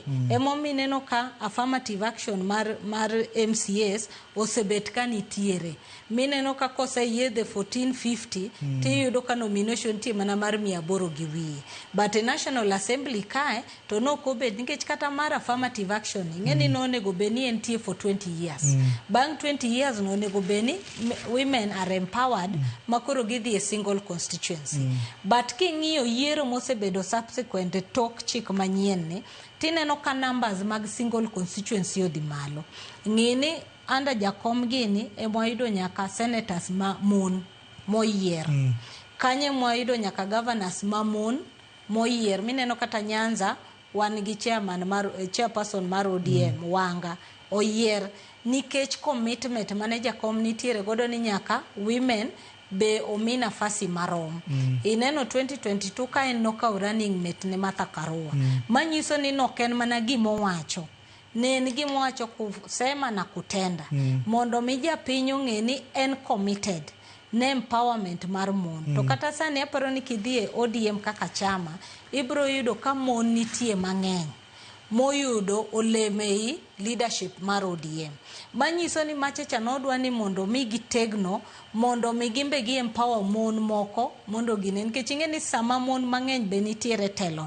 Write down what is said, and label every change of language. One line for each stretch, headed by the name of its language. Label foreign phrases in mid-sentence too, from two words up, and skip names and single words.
Luo (Kenya and Tanzania): Emomi neno ka
English: affirmative action
Luo (Kenya and Tanzania): mar MCAs osebet ka nitiere. Mineno ka kose yedhe 1450 tiyudo ka nomination tie mana mar 800 gi wiye.
English: But the National Assembly
Luo (Kenya and Tanzania): kae to no kobet nikech kata mar
English: affirmative action
Luo (Kenya and Tanzania): ngeni no nego beni entie
English: for 20 years. Bang 20 years
Luo (Kenya and Tanzania): no nego beni
English: women are empowered
Luo (Kenya and Tanzania): makoro gidhi
English: a single constituency.
Luo (Kenya and Tanzania): But king'iyo yiero mosebedo subsequent tok chik manyien tineno ka numbers mag
English: single constituency
Luo (Kenya and Tanzania): odhi malo. Ng'ini anda jakom gini emoido nyaka senators ma mon moyier. Kanye moido nyaka governors ma mon moyier. Mineno kata Nyanza wan gi chairperson mar ODM Wanga oyier nikech commitment mane jakom nitiere godo ni nyaka women be omi nafasi marom. Ineno 2022 ka en noka
English: running mate
Luo (Kenya and Tanzania): ne Martha Karua. Manyiso ni noken mana gimo wacho. Ne ni gimo wacho
Swahili: kusema na kutenda.
Luo (Kenya and Tanzania): Mondo mija pinyo ngeni en committed ne empowerment mar mon. To kata sani aparo ni kidhie ODM kaka chama, ibro yudo ka mon nitie mang'eny. Moyudo olemei leadership mar ODM. Manyiso ni machacha nodwa ni mondo mi gitegno, mondo mi gimbe gi empower mon moko, mondo gine nikech ing'eni sama mon mang'eny be nitiere telon.